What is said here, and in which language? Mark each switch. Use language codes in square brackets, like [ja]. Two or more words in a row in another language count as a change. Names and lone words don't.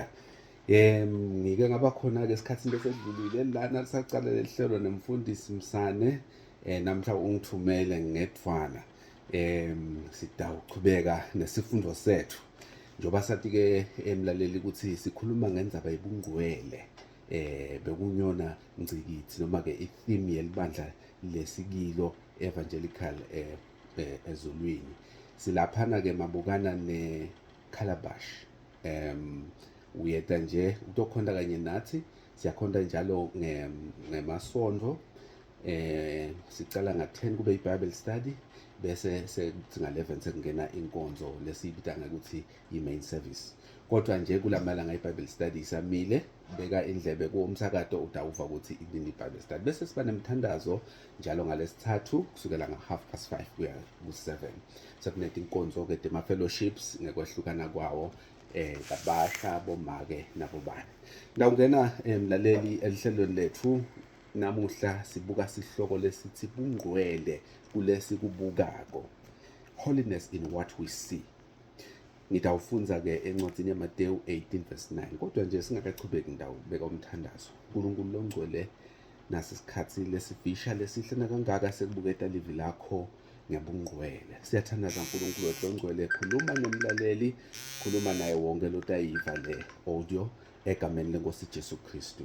[ss] Ngike ngaba khona ke esikhathini lesedlulile lana lisaqala lehlelo nemfundisi Msane namhla ungithumele ngedvwana sidawuqhubeka nesifundo sethu njoba sathi ke emlaleli ukuthi sikhuluma ngendzaba yebungcwele bekunyona ngcikithi noma ke itheme yelibandla lesikilo evangelical ezulwini silaphana ke mabukana neCalabash. Uyeta nje utokhonda kanye nathi siyakhonda njalo ngemasonto sicala nga-10 kube i- [en] Bible study [ss] bese sekuthi nga-11 sekungena inkonzo lesiyibita ngokuthi i- [en] main service. [ss] Kodwa nje kulamalanga i- [en] Bible study [ss] isamile, beka indlebe kuwumsakato utawuva ukuthi inini i- [en] Bible study. [ss] Bese siba nemthandazo njalo ngalesithathu kusukela nga-5:30 kuya ku-7. Sekunethe inkonzo ke tema-fellowships ngekwehlukana kwawo kabasha bomake nabobani. Ngawungena mlaleli elihlelweni lethu namuhla sibuka sihloko lesithi bungcwele kulesi kubukako, [en] holiness in what we see. [ss] Ngitawufunza ke encwadini yaMateyu 18:9. Kodwa nje singakaqhubeki ndawubeka umthandazo. uNkulunkulu longcwele nasesikhathi lesifisha lesihle nakangaka sekubuketa livi lakho ngebungcwele. Siyathandaza uNkulunkulu wethu ongcwele, khuluma nomlaleli, khuluma naye wonke lotayiva le audio egameni leNkosi Jesu Kristu.